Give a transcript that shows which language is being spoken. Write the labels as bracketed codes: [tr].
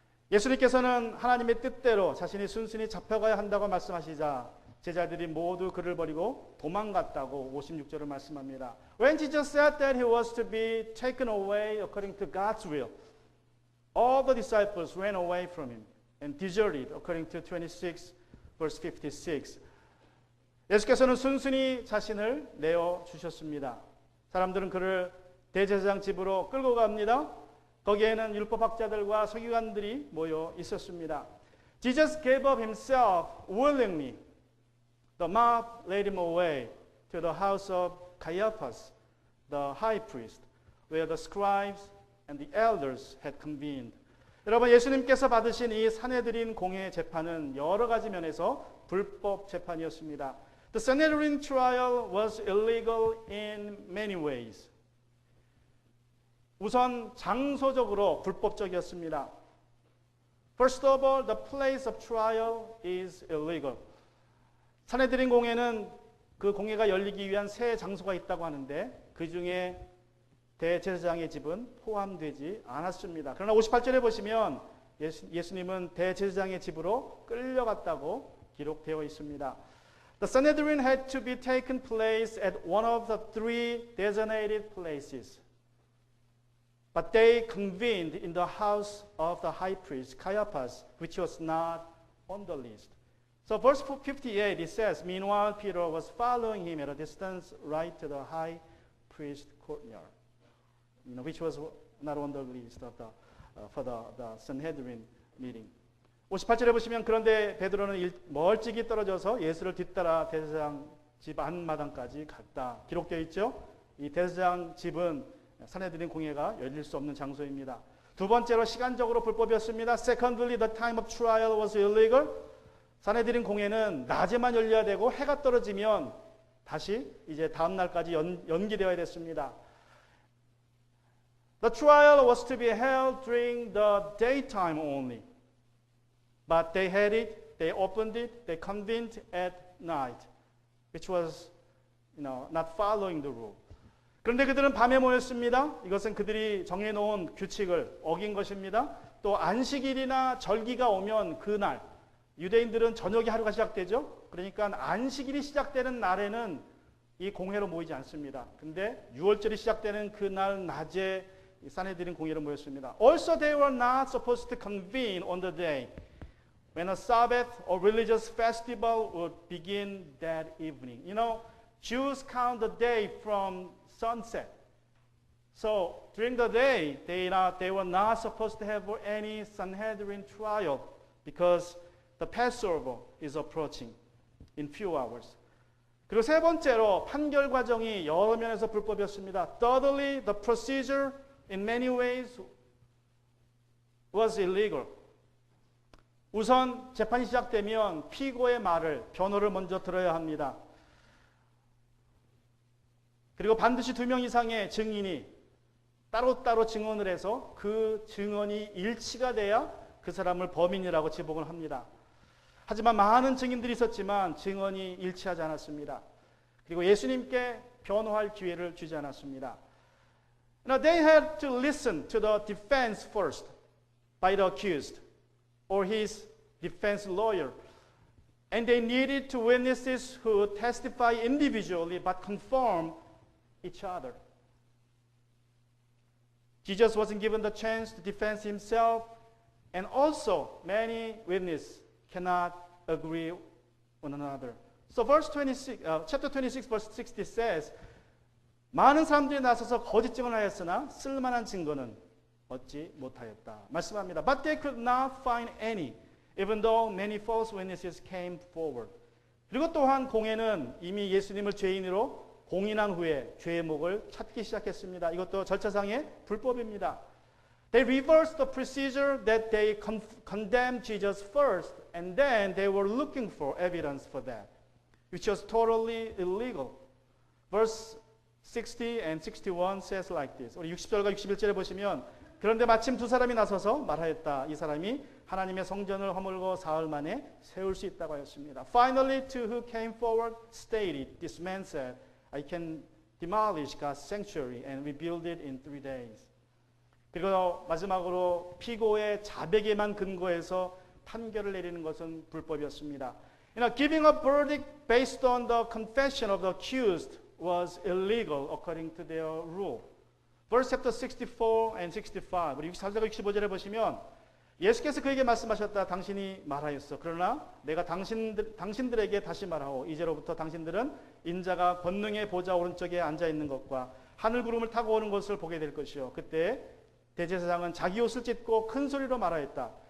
[ko] 예수님께서는 하나님의 뜻대로 자신이 순순히 잡혀가야 한다고 말씀하시자 제자들이 모두 그를 버리고 도망갔다고 56절을 말씀합니다. [en] When Jesus said that he was to be taken away according to God's will, all the disciples ran away from him and deserted according to 26 verse 56. [ko] 예수께서는 순순히 자신을 내어 주셨습니다. 사람들은 그를 대제사장 집으로 끌고 갑니다. 거기에는 율법학자들과 서기관들이 모여 있었습니다. [en] Jesus gave up himself willingly. The mob led him away to the house of Caiaphas, the high priest, where the scribes and the elders had convened. [ko] 여러분, 예수님께서 받으신 이 산헤드린 공회 재판은 여러 가지 면에서 불법 재판이었습니다. [en] The Sanhedrin trial was illegal in many ways. [ko] 우선 장소적으로 불법적이었습니다. [en] First of all, the place of trial is illegal. [ko] 산헤드린 공회는 그 공회가 열리기 위한 세 장소가 있다고 하는데 그 중에 대제사장의 집은 포함되지 않았습니다. 그러나 58절에 보시면 예수님은 대제사장의 집으로 끌려갔다고 기록되어 있습니다. [en] The Sanhedrin had to be taken place at one of the three designated places. But they convened in the house of the high priest, Caiaphas, which was not on the list. So verse 58, it says, Meanwhile, Peter was following him at a distance right to the high priest courtyard, which was not on the list of for the Sanhedrin meeting. [ko] 58절에 보시면 그런데 베드로는 멀찍이 떨어져서 예수를 뒤따라 대제사장 집 안마당까지 갔다. 기록되어 있죠. 이 대제사장 집은 산헤드린 공회가 열릴 수 없는 장소입니다. 두 번째로 시간적으로 불법이었습니다. [en] Secondly, the time of trial was illegal. [ko] 산헤드린 공회는 낮에만 열려야 되고 해가 떨어지면 다시 이제 다음 날까지 연기되어야 됐습니다. [en] The trial was to be held during the daytime only. But they had it, they opened it, they convened at night, which was, not following the rule. [ko] 그런데 그들은 밤에 모였습니다. 이것은 그들이 정해놓은 규칙을 어긴 것입니다. 또 안식일이나 절기가 오면 그날, 유대인들은 저녁에 하루가 시작되죠. 그러니까 안식일이 시작되는 날에는 이 공회로 모이지 않습니다. 근데 6월절이 시작되는 그날 낮에 산헤드린 공회로 모였습니다. [en] Also they were not supposed to convene on the day when a Sabbath or religious festival would begin that evening. Jews count the day from sunset. So during the day, they were not supposed to have any Sanhedrin trial because the Passover is approaching in few hours. [ko] 그리고 세 번째로 판결 과정이 여러 면에서 불법이었습니다. [en] Thirdly, the procedure in many ways was illegal. [ko] 우선 재판이 시작되면 피고의 말을, 변호를 먼저 들어야 합니다. 그리고 반드시 2명 이상의 증인이 따로따로 증언을 해서 그 증언이 일치가 돼야 그 사람을 범인이라고 지목을 합니다. 하지만 많은 증인들이 있었지만 증언이 일치하지 않았습니다. 그리고 예수님께 변호할 기회를 주지 않았습니다. [en] Now they had to listen to the defense first by the accused or his defense lawyer. And they needed two witnesses who testify individually but confirm each other. Jesus wasn't given the chance to defend himself, and also many witnesses cannot agree one another. So chapter 26, verse 60 says, [ko] 많은 사람들이 나서서 거짓 증언을 하였으나 쓸만한 증거는 얻지 못하였다. 말씀합니다. [en] But they could not find any, even though many false witnesses came forward. [ko] 그리고 또한 공회는 이미 예수님을 죄인으로 공인한 후에 죄의 목을 찾기 시작했습니다. 이것도 절차상의 불법입니다. [en] They reversed the procedure that they condemned Jesus first, and then they were looking for evidence for that, which was totally illegal. Verse 60 and 61 says like this. [ko] 우리 60절과 61절에 보시면 그런데 마침 두 사람이 나서서 말하였다. 이 사람이 하나님의 성전을 허물고 사흘 만에 세울 수 있다고 하였습니다. [en] Finally, two who came forward stated, this man said, I can demolish God's sanctuary and rebuild it in 3 days. [ko] 그리고 마지막으로 피고의 자백에만 근거해서 판결을 내리는 것은 불법이었습니다. [en] Giving a verdict based on the confession of the accused was illegal according to their rule. Verse chapter 64 and 65. [ko] 우리 64절과 65절에 보시면 예수께서 그에게 말씀하셨다. 당신이 말하였어. 그러나 내가 당신들에게 다시 말하오. 이제로부터 당신들은 인자가 권능의 보좌 오른쪽에 앉아 있는 것과 하늘 구름을 타고 오는 것을 보게 될 것이요. 그때 대제사장은 자기 옷을 찢고 큰 소리로 말하였다.